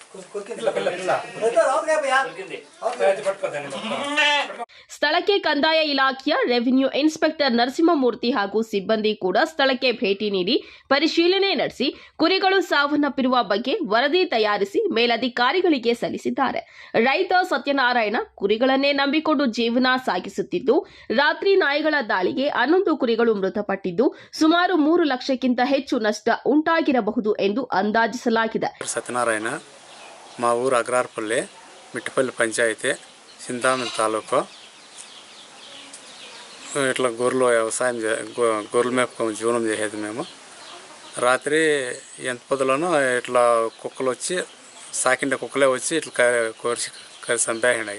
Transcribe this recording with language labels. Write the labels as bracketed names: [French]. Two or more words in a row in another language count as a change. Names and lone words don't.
[Kannada] ಸ್ಥಳಕ್ಕೆ ಕಂದಾಯ ಇಲಾಖೆಯ [English] revenue inspector [Kannada] ನರಸಿಂಹಮೂರ್ತಿ ಹಾಗೂ ಸಿಬ್ಬಂದಿ ಕೂಡ ಸ್ಥಳಕ್ಕೆ ಭೇಟಿ ನೀಡಿ ಪರಿಶೀಲನೆ ನಡೆಸಿ ಕುರಿಗಳು ಸಾವನ್ನಪ್ಪಿರುವ ಬಗ್ಗೆ ವರದಿ ತಯಾರಿಸಿ ಮೇಲಧಿಕಾರಿಗಳಿಗೆ ಸಲ್ಲಿಸಿದ್ದಾರೆ. ರೈತ ಸತ್ಯನಾರಾಯಣ ಕುರಿಗಳನ್ನೇ ನಂಬಿಕೊಂಡು ಜೀವನ ಸಾಗಿಸುತ್ತಿದ್ದು, ರಾತ್ರಿ ನಾಯಿಗಳ ದಾಳಿಗೆ 11 ಕುರಿಗಳು ಮೃತಪಟ್ಟಿದ್ದು, ಸುಮಾರು 3 ಲಕ್ಷಕ್ಕಿಂತ ಹೆಚ್ಚು ನಷ್ಟ ಉಂಟಾಗಿರಬಹುದು ಎಂದು ಅಂದಾಜಿಸಲಾಗಿದೆ. [Telugu] సత్యనారాయణ మా ఊరు అగ్రార్పల్లి మిట్టపల్లి పంచాయతీ చింతామణి తాలూకు. ఇట్లా గొర్రెలు వ్యవసాయం గొర్రెలు మేపుకొని జీవనం చేసేది మేము. రాత్రి ఎంత పొద్దులోనూ ఇట్లా కుక్కలు వచ్చి సాకిండే కుక్కలే వచ్చి ఇట్లా కోరిచి చంపేసినాయి.